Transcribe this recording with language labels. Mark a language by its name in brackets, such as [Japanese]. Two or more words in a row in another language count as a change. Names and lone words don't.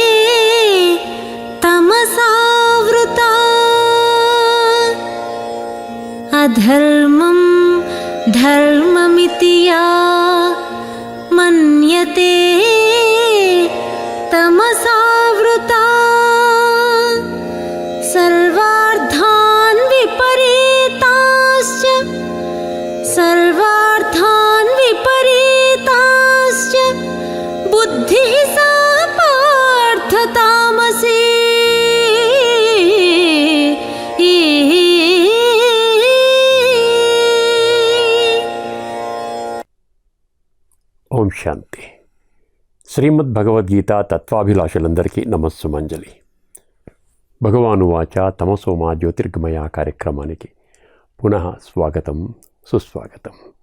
[Sanskrit] तमसावृता अधर्मं धर्ममिति या मन्यते तमसावृता सर्वार्थान् विपरीताश्च बुद्धिः सा पार्थ तामसी ఓం శాంతి. [Telugu] శ్రీమద్ భగవద్గీత తత్వాభిలాషులందరికీ నమస్సుమంజలి. [Sanskrit] భగవాను వాచ తమసోమా జ్యోతిర్గమయ [Telugu] కార్యక్రమానికి పునః స్వాగతం, సుస్వాగతం.